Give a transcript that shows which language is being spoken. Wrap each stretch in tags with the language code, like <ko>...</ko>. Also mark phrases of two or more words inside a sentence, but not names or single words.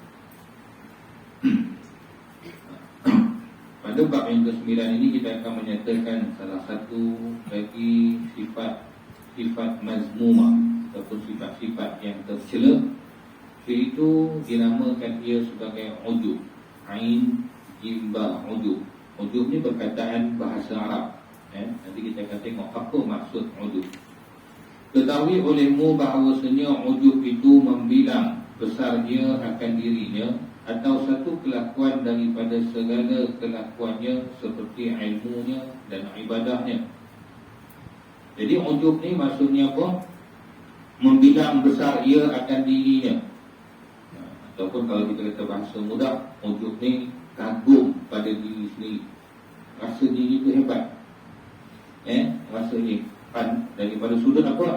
<ms>Pada bab yang ke-9 ini kita akan menyatakan salah satu lagi sifat mazmumah ataupun sifat-sifat yang tercela, iaitu dinamakan ia sebagai udud. Ain, jim, ba, udud. Udud ni perkataan bahasa Arab. Nanti kita akan tengok apa maksud udud. Ketahui olehmu bahawasanya udud itu membilang besar dia akan dirinya, atau satu kelakuan daripada segala kelakuannya seperti ilmunya dan ibadahnya. Jadi udud ni maksudnya apa? Membilang besar ia akan dirinya. Ataupun kalau kita kata bahasa mudah, ujub ni kagum pada diri sendiri, rasa diri itu hebat. Rasa ni daripada sudut apa?</ms>